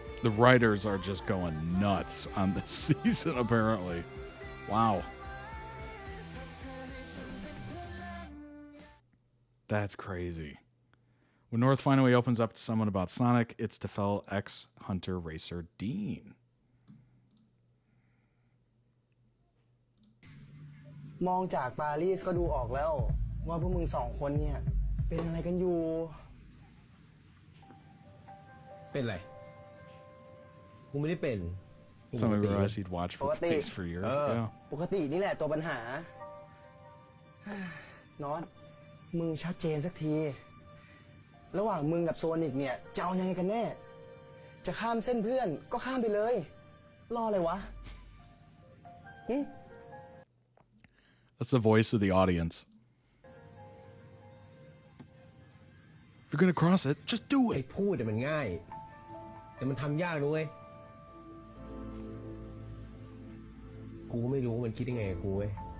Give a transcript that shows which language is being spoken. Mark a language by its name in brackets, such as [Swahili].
[English] The writers are just going nuts on this season, apparently. Wow. That's crazy. When North finally opens up to someone about Sonic, it's to fellow ex-Hunter racer Dean. [Thai] มองจากปารีสก็ดูออกแล้วว่าพวกมึงสองคนเนี่ยเป็นอะไรกันอยู่เป็นไรกูไม่ได้เป็น [English] Somebody realized he'd watched for Place for years. Yeah. [Thai] ปกตินี่แหละตัวปัญหา น็อตมึงชัดเจนสักทีระหว่างมึงกับโซนิกเนี่ยจะเอายังไงกันแน่จะข้ามเส้นเพื่อนก็ข้ามไปเลยรออะไรวะ [English] That's the voice of the audience. If you're gonna cross it, just do it. [Thai] พูดแต่มันง่ายแต่มันทำยากด้วยกูไม่รู้มันคิดยังไงกับกูเว้ย